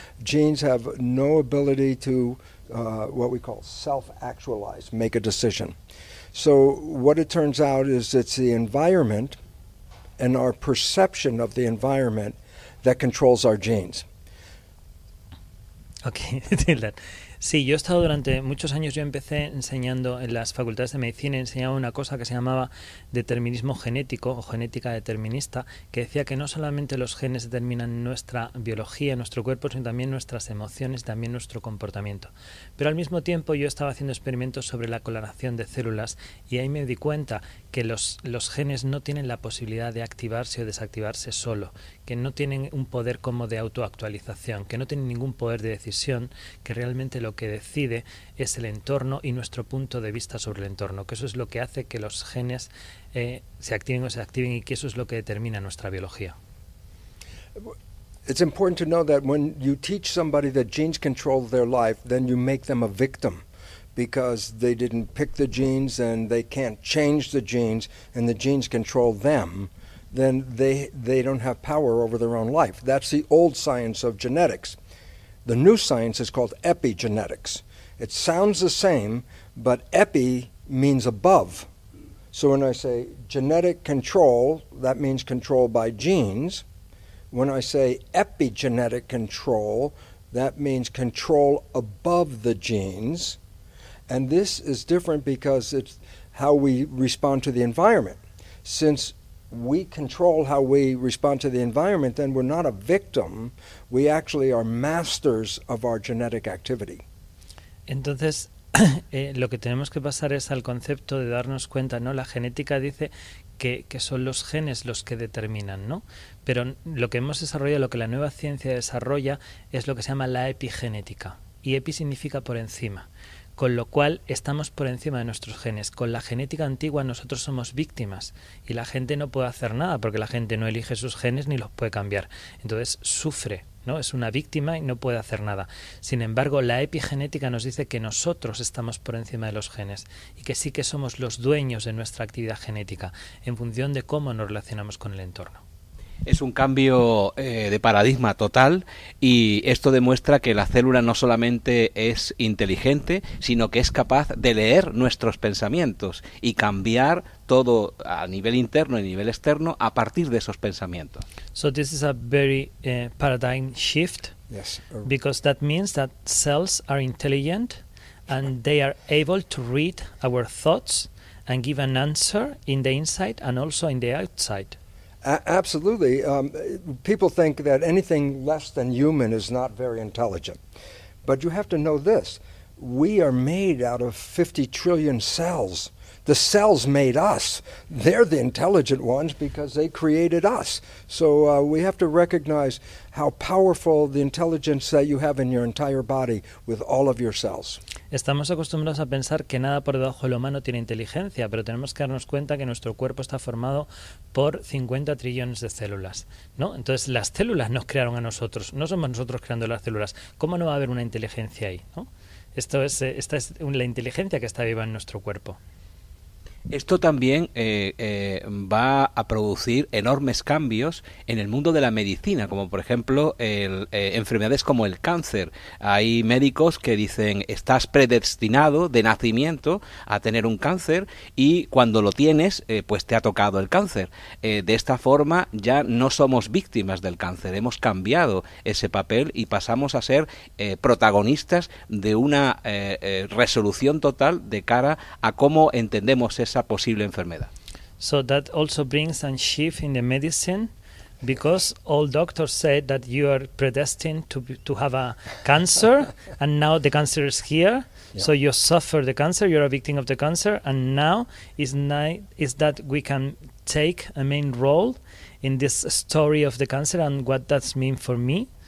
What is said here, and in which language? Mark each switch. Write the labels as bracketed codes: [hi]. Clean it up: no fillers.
[en] Genes have no ability to what we call self-actualize, make a decision. So what it turns out is it's the environment and our perception of the environment that controls our genes. Okay, that. [es] Sí, yo he estado durante muchos años, yo empecé enseñando en las facultades de medicina, enseñaba una cosa que se llamaba determinismo genético o genética determinista, que decía que no solamente los genes determinan nuestra biología, nuestro cuerpo, sino también nuestras emociones, también nuestro comportamiento. Pero al mismo tiempo yo estaba haciendo experimentos sobre la clonación de células y ahí me di cuenta que los genes no tienen la posibilidad de activarse o desactivarse solo, que no tienen un poder como de autoactualización, que no tienen ningún poder de decisión, que realmente lo que decide es el entorno y nuestro punto de vista sobre el entorno, que eso es lo que hace que los genes se activen o se activen y que eso es lo que determina nuestra biología. [en] It's important to know that when you teach somebody that genes control their life, then you make them a victim because they didn't pick the genes and they can't change the genes and the genes control them, then they don't have power over their own life. That's the old science of genetics. The new science is called epigenetics. It sounds the same, but epi means above. So when I say genetic control, that means control by genes. When I say epigenetic control, that means control above the genes. And this is different because it's how we respond to the environment. Since we control how we respond to the environment, then we're not a victim. We actually are masters of our genetic activity. [es] Entonces, lo que tenemos que pasar es al concepto de darnos cuenta, ¿no? La genética dice que son los genes los que determinan, ¿no? Pero lo que hemos desarrollado, lo que la nueva ciencia desarrolla, es lo que se llama la epigenética. Y epi significa por encima. Con lo cual estamos por encima de nuestros genes. Con la genética antigua nosotros somos víctimas y la gente no puede hacer nada porque la gente no elige sus genes ni los puede cambiar. Entonces sufre, ¿no? Es una víctima y no puede hacer nada. Sin embargo, la epigenética nos dice que nosotros estamos por encima de los genes y que sí que somos los dueños de nuestra actividad genética en función de cómo nos relacionamos con el entorno. Es un cambio de paradigma total y esto demuestra que la célula no solamente es inteligente, sino que es capaz de leer nuestros pensamientos y cambiar todo a nivel interno y a nivel externo a partir de esos pensamientos. [en] So this is a very paradigm shift. Yes. Because that means that cells are intelligent and they are able to read our thoughts and give an answer in the inside and also in the outside. Absolutely. People think that anything less than human is not very intelligent. But you have to know this. We are made out of 50 trillion cells. The cells made us. They're the intelligent ones because they created us. So we have to recognize how powerful the intelligence that you have in your entire body with all of your cells. [es] Estamos acostumbrados a pensar que nada por debajo del humano tiene inteligencia, pero tenemos que darnos cuenta que nuestro cuerpo está formado por 50 trillones de células, ¿no? Entonces las células nos crearon a nosotros, no somos nosotros creando las células. ¿Cómo no va a haber una inteligencia ahí, ¿no? Esta es la inteligencia que está viva en nuestro cuerpo. Esto también va a producir enormes cambios en el mundo de la medicina, como por ejemplo enfermedades como el cáncer. Hay médicos que dicen, estás predestinado de nacimiento a tener un cáncer y cuando lo tienes, pues te ha tocado el cáncer. De esta forma ya no somos víctimas del cáncer, hemos cambiado ese papel y pasamos a ser protagonistas de una resolución total de cara a cómo entendemos esa posible enfermedad. [en] So that also brings a shift in the medicine, because all doctors said that you are predestined to have a cancer, and now the cancer is here. So you suffer the cancer, you're a victim of the cancer, and now is that we can take a main role in this story of the cancer and what that's mean for me.